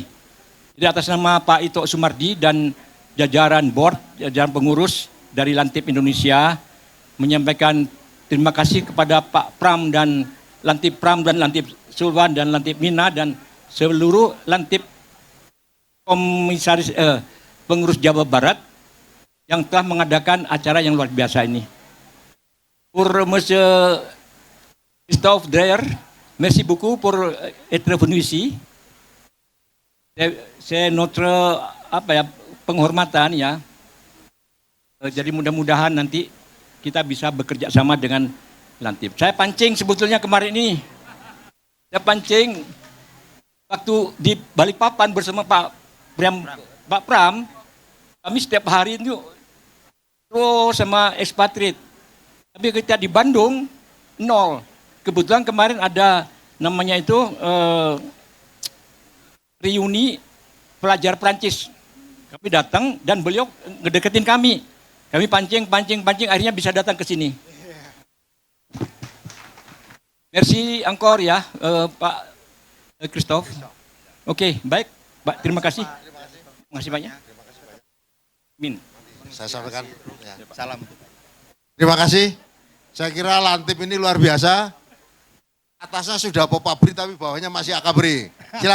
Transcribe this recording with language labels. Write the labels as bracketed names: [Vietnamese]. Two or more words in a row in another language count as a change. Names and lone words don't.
[Indonesian] Jadi atas nama Pak Ito Sumardi dan jajaran board, jajaran pengurus dari Lantip Indonesia, menyampaikan terima kasih kepada Pak Pram dan Lantip Sulwan dan Lantip Mina dan seluruh Lantip komisaris pengurus Jawa Barat yang telah mengadakan acara yang luar biasa ini. [French] Pour Monsieur Christophe Dreyer, merci beaucoup pour être venu ici. C'est notre [Indonesian] penghormatan ya. Jadi mudah-mudahan nanti kita bisa bekerja sama dengan Lantip. Saya pancing sebetulnya kemarin ini. Saya pancing waktu di Balikpapan bersama Pak Pram, kami setiap hari itu terus sama ekspatriat. Tapi kita di Bandung, nol. Kebetulan kemarin ada namanya itu reuni pelajar Prancis. Kami datang dan beliau ngedeketin kami. Kami pancing, akhirnya bisa datang ke sini. [French] Merci encore [Indonesian] ya Pak Christophe. Oke, baik. Terima kasih. Terima kasih banyak. Min. Saya sampaikan. Ya. Salam. Terima kasih. Saya kira Lantip ini luar biasa. Atasnya sudah Popabri tapi bawahnya masih Akabri.